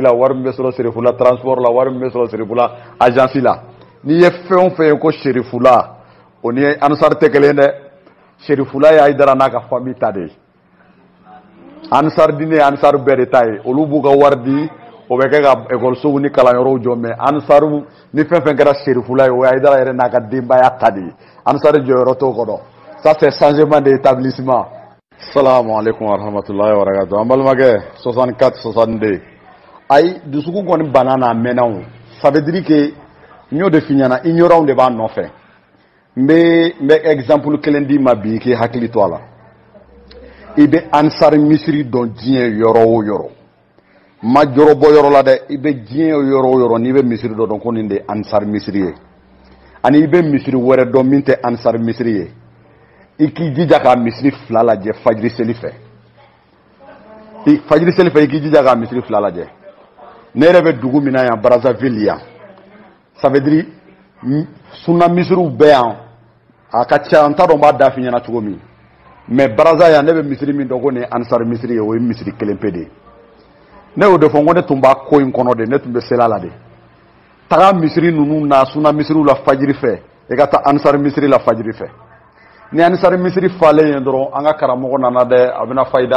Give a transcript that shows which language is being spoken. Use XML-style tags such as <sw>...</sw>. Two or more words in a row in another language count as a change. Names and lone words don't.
<bm>la wari min bɛ sɔrɔ sherifula transport la wari min bɛ sɔrɔ sherifula agence la n'i ye fɛn o fɛn ye ko sherifula o ni ansar tɛ kelen dɛ sherifula ye dara n'a ka famille ta de ye ansar dini ansar bɛɛ de ta ye olu b'u ka wari di o bɛ kɛ ka ekɔlisow ni kalanyɔrɔw jɔ mais ansaru ni fɛn fɛn kɛra serifula ye o ye Hayidara yɛrɛ n'a ka denbaya ta de ye ansar jɔyɔrɔ t'o kɔnɔ</bm> <fr>ça c'est changement d'établissement.</fr> <ar>السلام عليكم ورحمة الله وبركاته</ar> <bm>an balimakɛ 64 62 ayi dusukun kɔni bana n'a mɛnna o</bm> <fr>ça veut dire que</fr> <bm>n y'o de f'i ɲɛna ignorants de b'a nɔfɛ n bɛ exemple kelen d'i ma bi k'i hakili to a la i bɛ ansar misiri dɔn diɲɛ yɔrɔ o yɔrɔ ma jɔrɔ bɔ yɔrɔ la dɛ i bɛ diɲɛ yɔrɔ o yɔrɔ n'i bɛ misiri dɔ dɔn ko nin de ye ansar misiri ye ani i bɛ misiri wɛrɛ dɔn min tɛ ansar misiri ye i k'i jija k'a misiri fila lajɛ fajiri seli fɛ i k'i jija k'a misiri fila lajɛ ne yɛrɛ bɛ dugu min na yan Brazzaville yan</bm> <fr>ça veut dire</fr> <bm>sunna misiriw bɛ yan a ka ca n t'a dɔn n b'a da f'i ɲɛna cogo min mais Brazza yan ne bɛ misiri min dɔn ko nin ye ansar misiri ye o ye misiri kelen pe de ye ne y'o de fɔ n ko ne tun b'a ko in kɔnɔ de ne tun bɛ sela la de taga misiri ninnu na sunna misiriw la fajiri fɛ i ka taa ansar misiri la fajiri fɛ ni ansar misiri falen ye dɔrɔn an ka karamɔgɔ nana dɛ a bɛna fayida</bm>